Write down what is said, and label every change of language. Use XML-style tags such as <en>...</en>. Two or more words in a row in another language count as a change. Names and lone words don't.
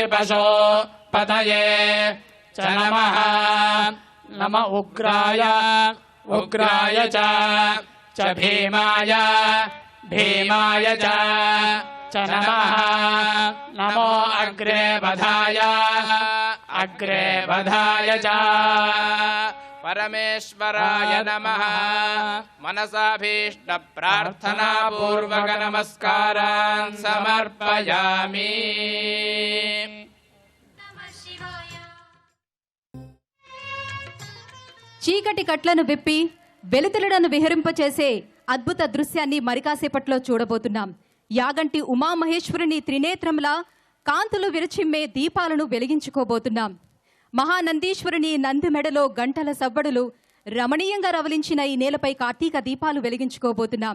<sa>पशुपतये च नमः नम उग्राय उग्राय च भीमाय भीमाय च नमः नमो अग्रे वधाय अग्रे वधाय च परमेश्वराय नमः मनसाभीष्टप्रार्थनापूर्वक नमस्कारान् समर्पयामि नमः शिवाय</sa> <te>చీకటి కట్లను విప్పి వెలుతులను విహరింపచేసే అద్భుత దృశ్యాన్ని మరికాసేపట్లో చూడబోతున్నాం. యాగంటి ఉమామహేశ్వరుని త్రినేత్రంలా కాంతులు విరచిమ్మే దీపాలను వెలిగించుకోబోతున్నాం. మహానందీశ్వరుని నంది మెడలో గంటల సవ్వడులు రమణీయంగా రవలించిన ఈ నేలపై కార్తీక దీపాలు వెలిగించుకోబోతున్నాం.</te>